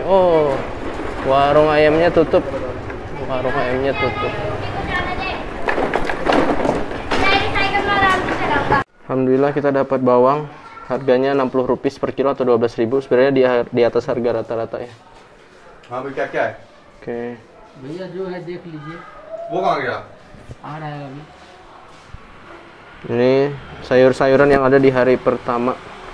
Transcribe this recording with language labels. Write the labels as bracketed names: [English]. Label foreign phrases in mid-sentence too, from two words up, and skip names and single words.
[Indonesian] Oh, warung ayamnya tutup. Warung ayamnya tutup. Alhamdulillah kita dapat bawang. Harganya 60 rupiah per kilo atau 12.000. Sebenarnya di atas harga rata-rata ya. [Hindi] हाँ भाई क्या क्या है Oke. भैया जो है देख लीजिए वो कहाँ गया आ रहा है अभी [Indonesian] Ini sayur-sayuran yang ada di hari pertama